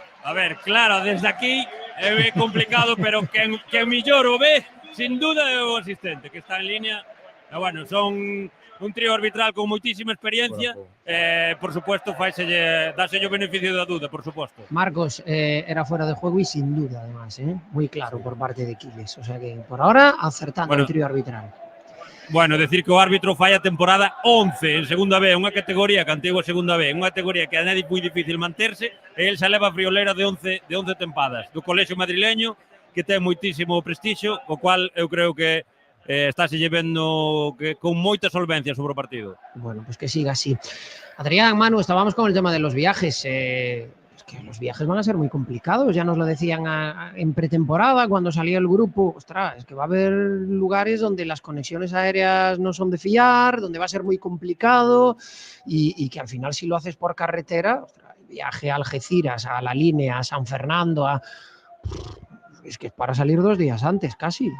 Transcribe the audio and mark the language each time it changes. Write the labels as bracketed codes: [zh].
[gl] A ver, claro, desde aquí é complicado, pero que mellor o ve, sin duda é o asistente, que está en línea. Bueno, son un trío arbitral con moitísima experiencia. Por supuesto, dáselle o beneficio da duda, por supuesto. [es] Marcos, era fuera de juego y sin duda, además, muy claro por parte de Quiles. O sea que por ahora acertando el trío arbitral. [gl] Bueno, decir que o árbitro fai a temporada 11 en segunda B, unha categoría que antigua segunda B, unha categoría que é moi difícil manterse, e el se leva a friolera de 11 tempadas do colexio madrileño, que ten moitísimo prestixio, o cual eu creo que estáse vendo que con moita solvencia sobre o partido. [es] Bueno, pues que siga así. Adrián, Manu, estábamos con el tema de los viajes. que los viajes van a ser muy complicados. Ya nos lo decían en pretemporada, cuando salía el grupo. Ostras, es que va a haber lugares donde las conexiones aéreas no son de fiar, donde va a ser muy complicado y que al final, si lo haces por carretera, ostras, el viaje a Algeciras, a La Línea, a San Fernando, es que es para salir 2 días antes casi.